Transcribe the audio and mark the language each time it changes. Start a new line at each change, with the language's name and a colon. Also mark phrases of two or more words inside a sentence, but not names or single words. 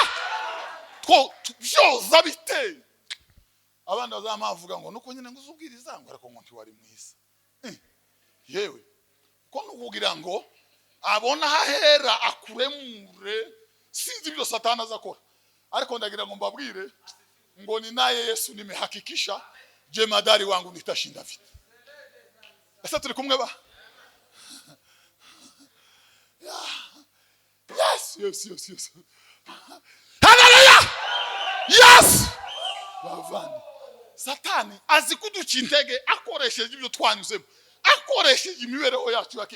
Kinyarwanda: Byoza bite abandi bazamavuga ngo nuko nyine ngo uzubwiriza ngo ariko ngo ntiwari mwiza. Yewe ko nukugira ngo abona hahera akuremure sinzi ibyo Satani azakora. Ariko ndagira ngo mbabwire ngo
Swahili: ni naye Yesu nimehakikisha jemadari wangu nitashinda vita.
Kinyarwanda: Asa turi kumwe ba? Yes. Haleluya. Yes. Bavandi. Satani azi kuduca intege akoresheje ibyo twanyuzemo, akoresheje imibereho yacu ya kera.